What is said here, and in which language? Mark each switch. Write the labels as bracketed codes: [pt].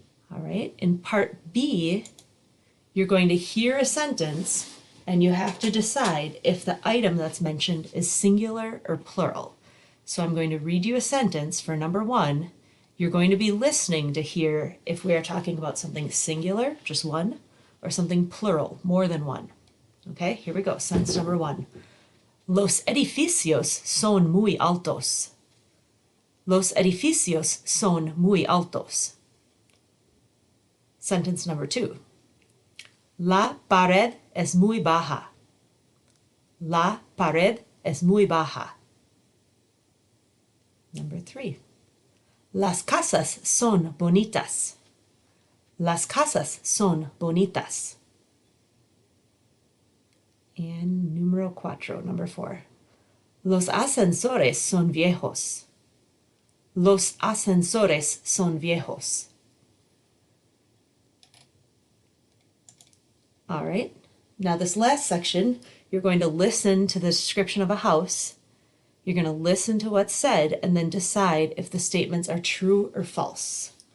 [en] All right, in part B, you're going to hear a sentence and you have to decide if the item that's mentioned is singular or plural. So I'm going to read you a sentence for number 1. You're going to be listening to hear if we are talking about something singular, just one, or something plural, more than one. Okay, here we go. Sentence number 1. [es] Los edificios son muy altos. Los edificios son muy altos. [en] Sentence number 2. [es] La pared es muy baja. La pared es muy baja. [en] Number 3. [es] Las casas son bonitas. Las casas son bonitas. [en] And número 4, number 4. [es] Los ascensores son viejos. Los ascensores son viejos. [en] All right, now this last section, you're going to listen to the description of a house. You're going to listen to what's said and then decide if the statements are true or false.